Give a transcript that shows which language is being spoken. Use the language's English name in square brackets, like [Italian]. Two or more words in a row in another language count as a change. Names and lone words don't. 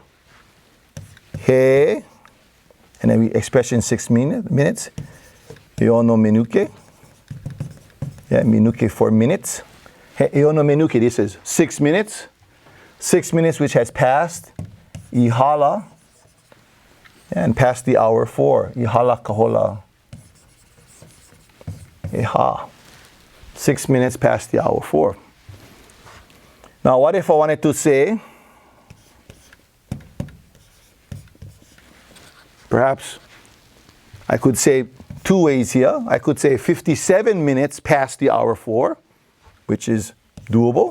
[English] He, and then we express in 6 minutes. [Hawaiian] Iono menuke. [English] Yeah, menuke for minutes. [Hawaiian] He iono menuke, [English] this is 6 minutes. 6 minutes which has passed. [Hawaiian] I hala, [English] and past the hour 4. [Hawaiian] I hala ka Hola ʻeha. [English] 6 minutes past the hour 4. Now, what if I wanted to say, perhaps I could say 2 ways here. I could say 57 minutes past the hour 4, which is doable.